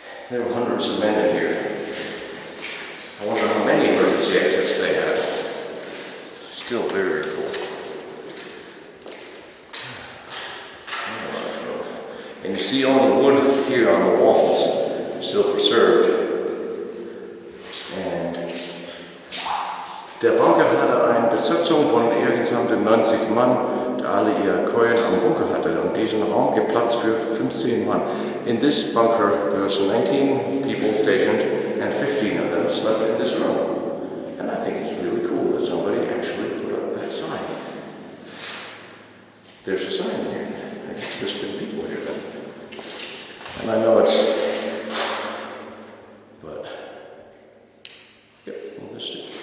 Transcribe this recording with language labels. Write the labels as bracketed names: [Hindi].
[English] There were hundreds of men in here. I wonder how many emergency exits they had. Still very, very cool. And you see all the wood here on the walls, still preserved. [German] And der Bunker hatte eine Besatzung von insgesamt 90 Mann, der alle ihre Kojen am Bunker hatte. Und diesen Raum gibt Platz für 15 Mann. [English] In this bunker, there was 19 people stationed, and 15 of them slept in this room. And I think it's really cool that somebody actually put up that sign. There's a sign here. I guess there's been people here then. And I know but, yep, we'll just do.